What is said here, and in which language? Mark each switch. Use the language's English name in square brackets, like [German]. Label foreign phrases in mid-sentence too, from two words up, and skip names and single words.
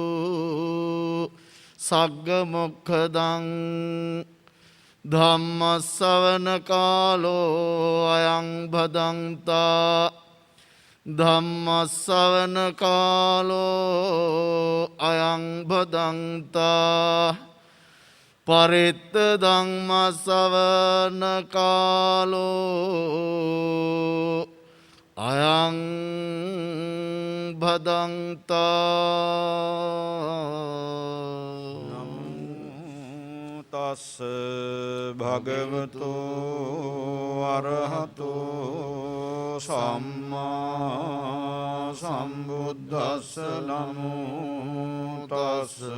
[Pali] සග්ග මොක්ඛදං ධම්ම ශ්‍රවණ කාලෝ අයං භදංතා ධම්ම ශ්‍රවණ කාලෝ අයං භදංතා පරිත්ත ධම්ම ශ්‍රවණ කාලෝ අයං භදංතා. තස් භගවතෝ අරහතෝ සම්මා සම්බුද්දස්ස නමෝ තස්